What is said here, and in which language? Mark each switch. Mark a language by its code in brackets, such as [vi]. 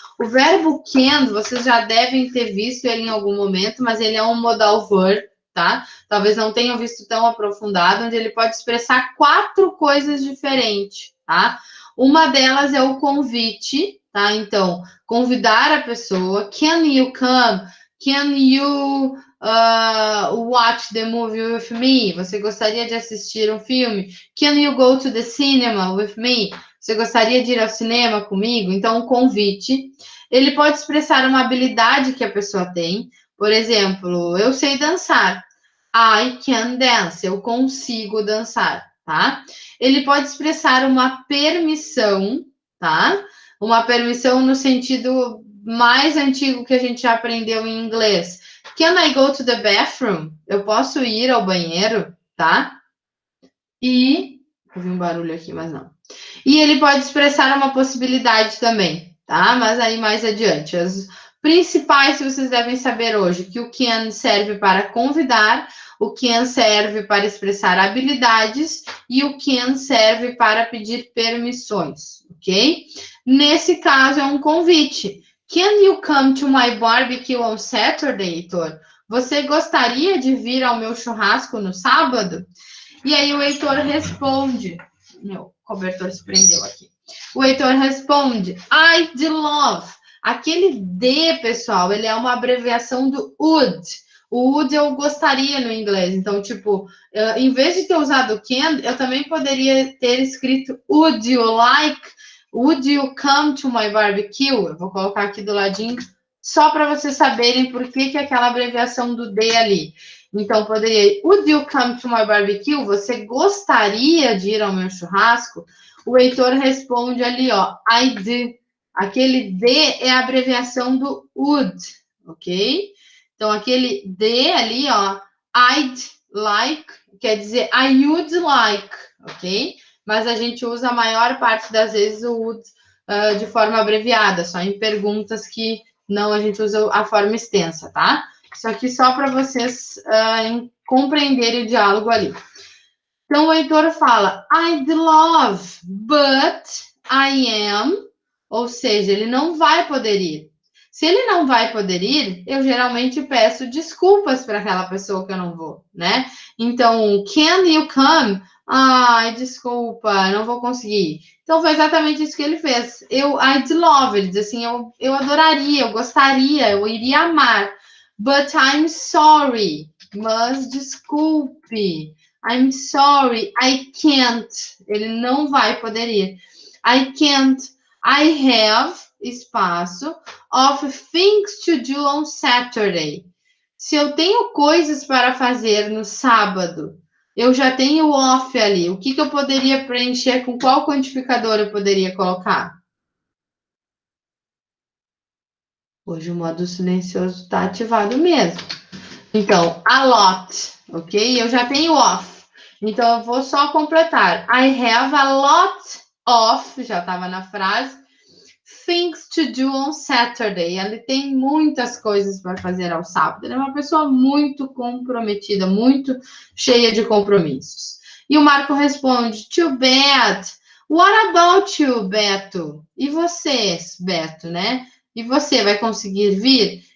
[pt] O verbo can, vocês já devem ter visto ele em algum momento, mas ele é um modal verb, tá? Talvez não tenham visto tão aprofundado, onde ele pode expressar 4 coisas diferentes, tá? Uma delas é o convite, tá? Então, convidar a pessoa. [en] Can you come? Can you watch the movie with me? [pt] Você gostaria de assistir um filme? [en] Can you go to the cinema with me? [pt] Você gostaria de ir ao cinema comigo? Então, o convite, ele pode expressar uma habilidade que a pessoa tem. Por exemplo, eu sei dançar. [en] I can dance. [pt] Eu consigo dançar, tá? Ele pode expressar uma permissão, tá? Uma permissão no sentido mais antigo que a gente já aprendeu em inglês. Can I go to the bathroom? Eu posso ir ao banheiro, tá? E ouvi um barulho aqui, mas não. E ele pode expressar uma possibilidade também, tá? Mas aí mais adiante. As principais que vocês devem saber hoje, que o can serve para convidar, o can serve para expressar habilidades e o can serve para pedir permissões, ok? Nesse caso é um convite. [en] Can you come to my barbecue on Saturday, Heitor? [pt] Você gostaria de vir ao meu churrasco no sábado? E aí o Heitor responde. Meu cobertor se prendeu aqui. O Heitor responde, I'd love. Aquele D, pessoal, ele é uma abreviação do would. O would eu gostaria no inglês. Então, tipo, em vez de ter usado can, eu também poderia ter escrito [en] would you come to my barbecue? [pt] Eu vou colocar aqui do ladinho, só para vocês saberem por que aquela abreviação do D ali. Então, poderia, [en] would you come to my barbecue? [pt] Você gostaria de ir ao meu churrasco? O Heitor responde ali, ó, I do. Aquele D é a abreviação do would, ok? Então, aquele D ali, ó, I'd like, quer dizer [en] I would like, [pt] ok? Mas a gente usa a maior parte das vezes o would de forma abreviada, só em perguntas que não a gente usa a forma extensa, tá? Isso aqui só para vocês compreenderem o diálogo ali. Então, o Heitor fala, [en] I'd love, but I am, [pt] ou seja, ele não vai poder ir. Se ele não vai poder ir, eu geralmente peço desculpas para aquela pessoa que eu não vou, né? Então, [en] can you come? [pt] Ai, desculpa, não vou conseguir. Então, foi exatamente isso que ele fez. I'd love, ele diz assim, eu adoraria, eu gostaria, eu iria amar. [en] But I'm sorry, [pt] mas desculpe. [en] I'm sorry, I can't. [pt] Ele não vai poder ir. [en] I can't. I have, [pt] espaço, [en] of things to do on Saturday. [pt] Se eu tenho coisas para fazer no sábado, eu já tenho off ali. O que eu poderia preencher? Com qual quantificador eu poderia colocar? Hoje o modo silencioso está ativado mesmo. Então, a lot, ok? Eu já tenho off. Então, eu vou só completar. [en] I have a lot of, [pt] já estava na frase, [en] things to do on Saturday. [pt] Ele tem muitas coisas para fazer ao sábado. Ele é uma pessoa muito comprometida, muito cheia de compromissos. E o Marco responde, [en] too bad. What about you, Beto? [pt] E vocês, Beto, né? E você vai conseguir vir?